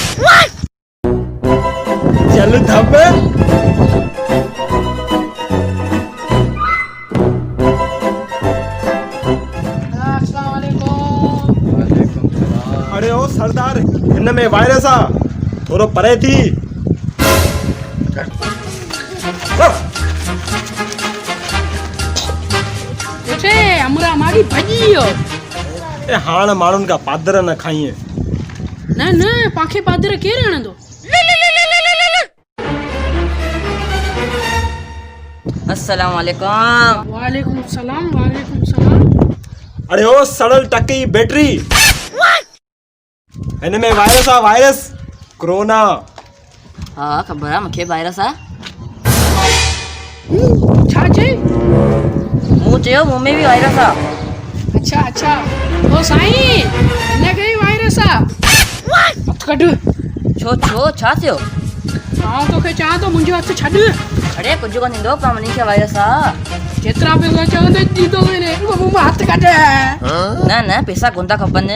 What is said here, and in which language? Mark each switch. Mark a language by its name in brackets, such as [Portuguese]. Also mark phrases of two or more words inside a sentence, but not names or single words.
[Sindhi] चल धब। अरे ओ सरदार, हिन में वायरस आ, थोरो परे थी। हमरा मारी भॼी वियो। ए हाणे माण्हुनि खां पादर न खाईं। न न पाखे पादर केरु हणंदो? [Arabic] السلام عليكم. وعليكم السلام وعليكم السلام. [Sindhi] अरे ओ सड़ल टकी बैटरी, हिन में वायरस आ, वायरस कोरोना। हाँ खबर है मूंखे वायरस आ। छा चई? मूं चयो मूं में भी वायरस आ। अच्छा अच्छा। ओ साईं, हिनखे ई वायरस आ। हथ कढ। छो छो छा थियो? मां तोखे चवां थो मुंहिंजो हथ छॾ। अरे कुझु कोन थींदो, पर मनी खे वायरस आ। जेतिरा पैसा चवंदे ॾींदो वञे, मुंहुं मां हथ कढ। न न पैसा कोन था खपनि।